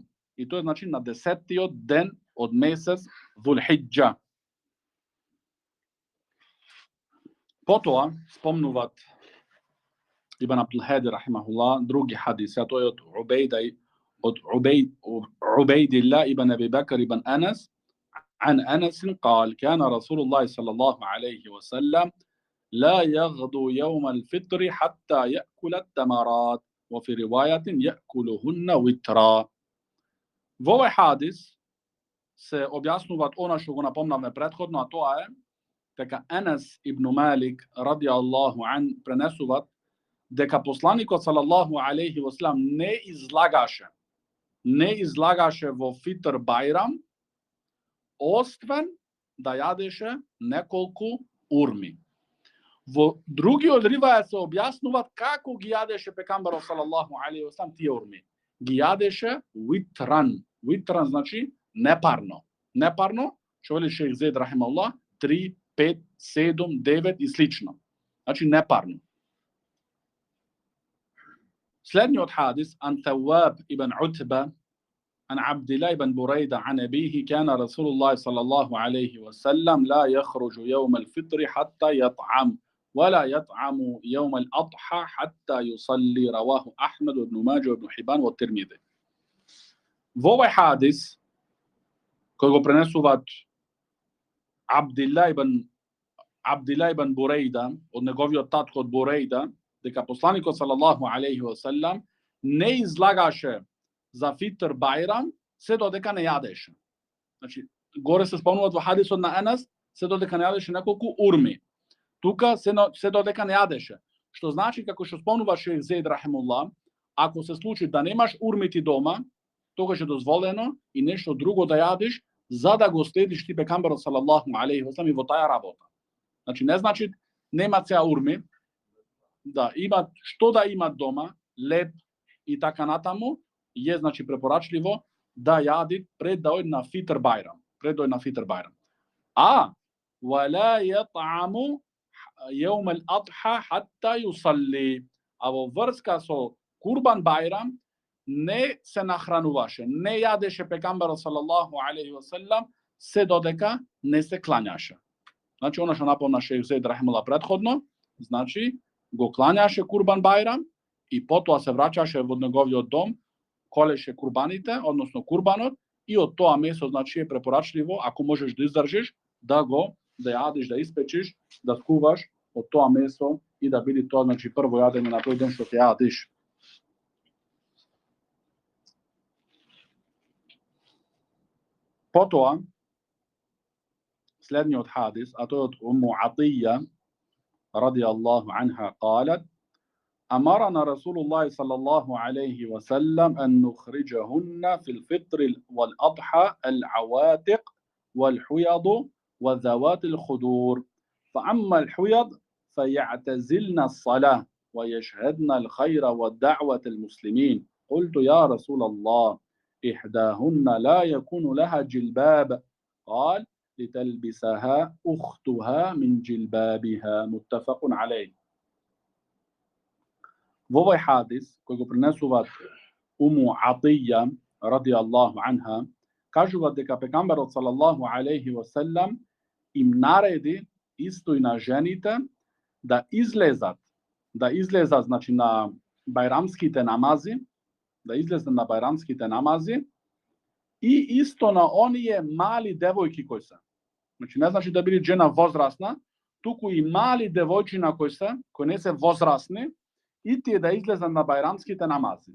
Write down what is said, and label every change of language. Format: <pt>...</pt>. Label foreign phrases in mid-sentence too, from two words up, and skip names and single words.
<mk>И тоа е значи на 10-тиот ден од месец ذулхиџа. Потоа спомнуваат Ибн Абдул Хади рахимахуллах други хадиси, а тоа е од Убейдилlah ибн Аби Бакр ибн Анас.</mk> <ar>عن أنس قال كان رسول الله صلى الله عليه وسلم لا يغدو يوم الفطر حتى يأكل التمرات وفي رواية يأكلهن وترا.</ar> <mk>Во овој хадис се објаснуваат она што го напомнавме претходно, а тоа е дека Анас ибн Малик</mk> <ar>رضي الله عن</ar> <mk>пренесуваат дека посланикот</mk> <ar>صلى الله عليه وسلم</ar> <mk>не излагаше во Фитр Бајрам освен да јадеше неколку урми. Во другиот ривајат се објаснуваат како ги јадеше пекамбарот</mk> <ar>صلى الله عليه وسلم</ar> <mk>тие урми. Ги јадеше витран. Витран значи непарно. Непарно, што вели шејх Зейд рахимахуллах, 3, 5, 7, 9 и слично. Значи непарно. Следниот хадис</mk> <ar>ан ثواب ибн Утба عن عبد الله بن بريدة عن أبيه كان رسول الله صلى الله عليه وسلم لا يخرج يوم الفطر حتى يطعم ولا يطعم يوم الأضحى حتى يصلي رواه أحمد بن ماجه بن حبان والترمذي.</ar> <mk>Во овој хадис кој го пренесуваат Абдилlah ибн Бурейда од неговиот татко од Бурейда, дека посланикот</mk> <ar>صلى الله عليه وسلم</ar> <mk>не излагаше за Фитр Бајрам се додека не јадеше. Значи, горе се спомнуваат во хадисот на Анас се додека не јадеше неколку урми. Тука се додека не јадеше. Што значи, како што спомнува шејх Зейд рахимуллах, ако се случи да немаш урмити дома, тогаш е дозволено и нешто друго да јадиш за да го следиш ти пекамбарот</mk> <ar>صلى الله عليه وسلم</ar> <mk>и во таа работа. Значи не значи нема цеа урми, да имат што да имат дома, леб и така натаму, е значи препорачливо да јади пред да оди на Фитр Бајрам.</mk> <ar>А ولا يطعم يوم الأضحى حتى يصلي.</ar> <mk>А во врска со Курбан Бајрам не се нахрануваше, не јадеше пекамбарот</mk> <ar>صلى الله عليه وسلم</ar> <mk>се додека не се клањаше. Значи она што напомна шејх Зейд рахимуллах претходно, значи го клањаше Курбан Бајрам и потоа се враќаше во неговиот дом, колеше курбаните, односно курбанот, и од тоа месо значи е препорачливо, ако можеш да издржиш, да јадиш, да испечиш, да скуваш од тоа месо и да биде тоа значи прво јадење на тој ден што ќе јадиш. Потоа следниот хадис, а тој од Умму Атија</mk> <ar>رضي الله عنها قالت أمرنا رسول الله صلى الله عليه وسلم أن نخرجهن في الفطر والأضحى العواتق والحيض وذوات الخدور فأما الحيض فيعتزلن الصلاة ويشهدن الخير والدعوة المسلمين قلت يا رسول الله إحداهن لا يكون لها جلباب قال لتلبسها أختها من جلبابها متفق عليه.</ar> <mk>Во овој хадис, кој го пренесуваат Уму Атија,</mk> <ar>رضي الله عنها,</ar> <mk>кажуваат дека пекамбарот</mk> <ar>صلى الله عليه وسلم</ar> <mk>им нареди исто и на жените да излезат значи на байрамските намази, да излезе на байрамските намази и исто на оние мали девојки кои се. Значи не значи да биде жена возрасна, туку и мали девојчина кои не се возрасни, и тие да излезат на байрамските намази.</mk>